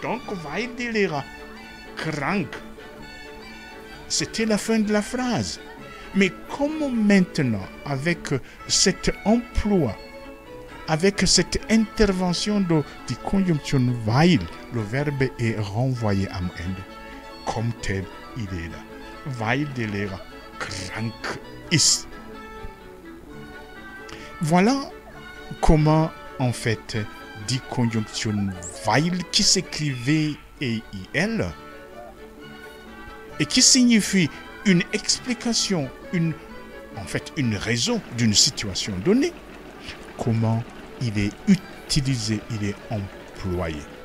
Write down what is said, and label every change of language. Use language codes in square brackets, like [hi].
[fr] Donc, [de] weil der Lehrer krank, [fr] c'était la fin de la phrase. Mais comme maintenant, avec cet emploi, avec cette intervention de conjonction weil, le verbe est renvoyé [de] am Ende. [fr] Comme tel, il est là. [de] Weil der Lehrer krank ist. [fr] Voilà comment, en fait, die conjonction weil qui s'écrivait EIL et qui signifie une explication, une raison d'une situation donnée, comment il est utilisé, il est employé.